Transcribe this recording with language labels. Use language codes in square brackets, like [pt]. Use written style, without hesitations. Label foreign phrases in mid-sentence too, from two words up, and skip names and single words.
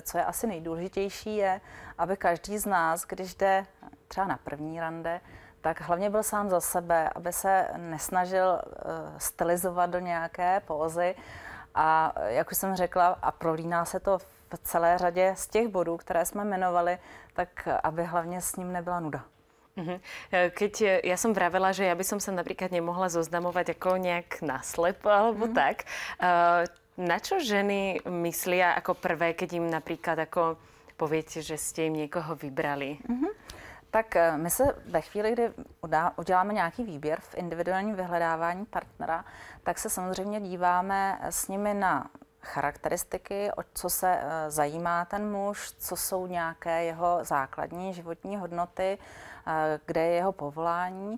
[cs] Co je asi nejdůležitější je, aby každý z nás, když jde třeba na první rande, tak hlavně byl sám za sebe, aby se nesnažil stylizovat do nějaké pózy. A jak už jsem řekla, a prolíná se to v celé řadě z těch bodů, které jsme jmenovali, tak aby hlavně s ním nebyla nuda. [sk] Keď ja som vravela, že ja by som sa napríklad nemohla zoznamovať ako nejak naslepo alebo tak, na čo ženy myslia ako prvé, keď im napríklad ako poviete, že ste im niekoho vybrali? [cs] Tak my se ve chvíli, kdy uděláme nějaký výběr v individuálním vyhledávání partnera, tak se samozřejmě díváme s nimi na charakteristiky, o co se zajímá ten muž, co jsou nějaké jeho základní životní hodnoty, kde je jeho povolání.